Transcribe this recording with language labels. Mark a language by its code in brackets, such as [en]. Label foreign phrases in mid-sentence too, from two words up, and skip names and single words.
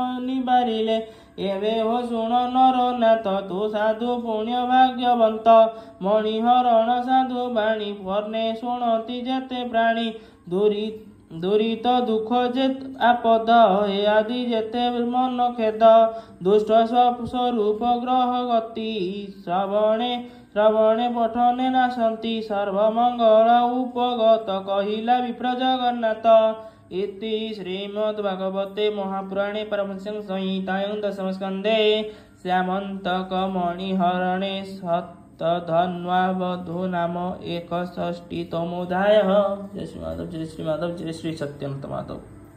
[or] ନିବାରିଲେ ଏବେ ହୋ ଶୁଣ ନର ନାଥ ତୁ ସାଧୁ ପୁଣ୍ୟ ଭାଗ୍ୟବନ୍ତ ମଣିହରଣ ସାଧୁ ବାଣୀ ବର୍ଣ୍ଣେ ଶୁଣନ୍ତି ଯେତେ ପ୍ରାଣୀ ଦୁରିତ ଦୁଃଖ ଯେ ଆପଦ ଏ ଆଦି ଯେତେ ମନ ଖେଦ ଦୁଷ୍ଟ ସ୍ୱରୂପ ଗ୍ରହ ଗତି ଶ୍ରବଣେ ପଠନେ ନାଶନ୍ତି ସର୍ବମଙ୍ଗଳ ଉପଗତ କହିଲା ବିପ୍ର ଜଗନ୍ନାଥ। [sa] इति श्रीमद्भागवते महापुराणे पारमहंस्यां संहितायां दशमस्कन्धे श्यामन्तकमणिहरणे सप्तधन्वावधू नाम 61तमोऽध्यायः। जय श्री माधव, जय श्री माधव, जय श्री सत्यन्त माधव।